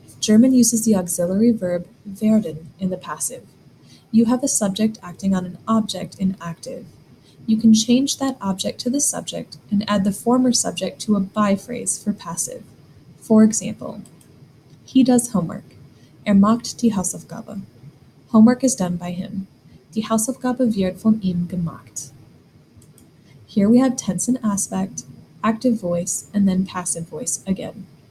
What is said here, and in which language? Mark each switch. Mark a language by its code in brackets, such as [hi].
[en] German uses the auxiliary verb werden in the passive. You have a subject acting on an object in active. You can change that object to the subject and add the former subject to a by-phrase for passive. For example, he does homework. [de] Macht die Hausaufgabe. [en] Homework is done by him. [de] Die Hausaufgabe wird von ihm gemacht. [en] Here we have tense and aspect, active voice, and then passive voice again.